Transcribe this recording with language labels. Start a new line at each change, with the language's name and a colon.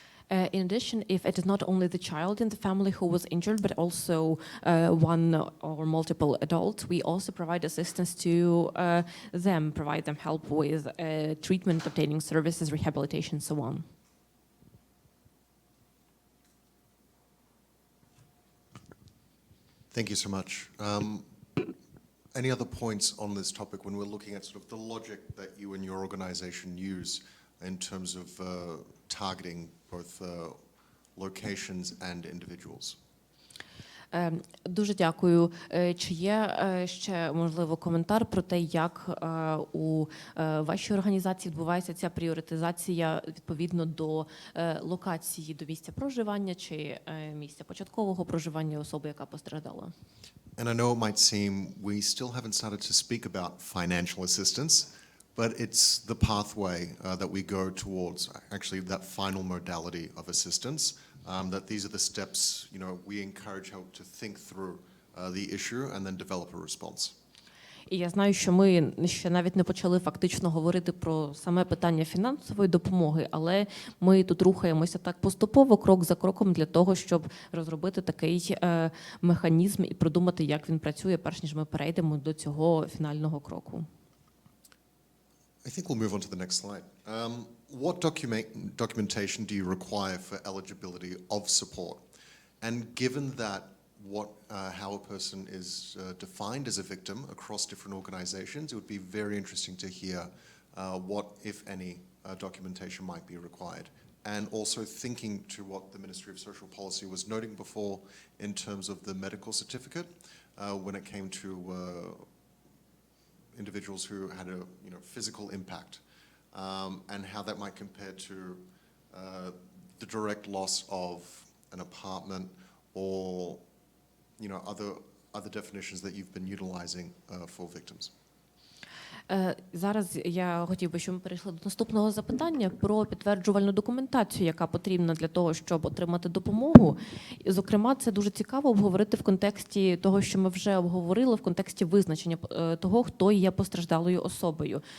English: In addition, if it is not only the child in the family who was injured, but also one or multiple adults, we also provide assistance to them, provide them help with treatment, obtaining services, rehabilitation, so on. Thank you so much. Any other points on this topic when we're looking at sort of the logic that you and your organization use in terms of targeting both locations and individuals?
Ukrainian: Дуже дякую. Чи є ще, можливо, коментар про те, як у вашій організації відбувається ця пріоритизація відповідно до локації, до місця проживання чи місця початкового проживання особи, яка постраждала?
English: And I know it might seem we still haven't started to speak about financial assistance, but it's the pathway that we go towards actually that final modality of assistance. That these are the steps, you know, we encourage help to think through the issue and then develop a response.
Ukrainian: І я знаю, що ми ще навіть не почали фактично говорити про саме питання фінансової допомоги, але ми тут рухаємося так поступово, крок за кроком, для того, щоб розробити такий механізм і продумати, як він працює, перш ніж ми перейдемо до цього фінального кроку.
English: I think we'll move on to the next slide. What documentation do you require for eligibility of support? And given that how a person is defined as a victim across different organizations. It would be very interesting to hear what, if any, documentation might be required. And also thinking to what the Ministry of Social Policy was noting before in terms of the medical certificate when it came to individuals who had a physical impact, and how that might compare to the direct loss of an apartment or other definitions that you've been utilizing for victims.
Ukrainian: Зараз я хотів би, щоб ми перейшли до наступного запитання про підтверджувальну документацію, яка потрібна для того, щоб отримати допомогу. І, зокрема, це дуже цікаво обговорити в контексті того, що ми вже обговорили, в контексті визначення того, хто є постраждалою особою.